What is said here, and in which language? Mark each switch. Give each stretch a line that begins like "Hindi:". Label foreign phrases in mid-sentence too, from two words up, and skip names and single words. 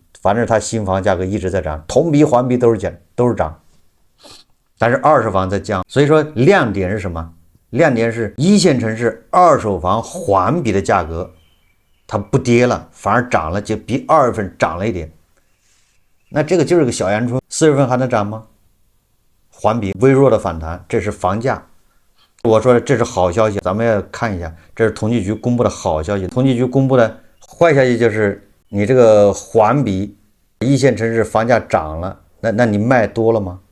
Chinese: 反正它新房價格一直在漲，同比、環比都是漲，但是二手房在降。所以說亮點是什麼？亮點是1線城市二手房環比的價格它不跌了，反而漲了，就比2月份漲了一點。那這個就是個小陽春，4月份還能漲嗎？環比微弱的反彈，這是房價。我說這是好消息，咱們要看一下，這是統計局公布的好消息。統計局公布的壞消息就是你這個環比1線城市房價漲了，那你賣多了嗎？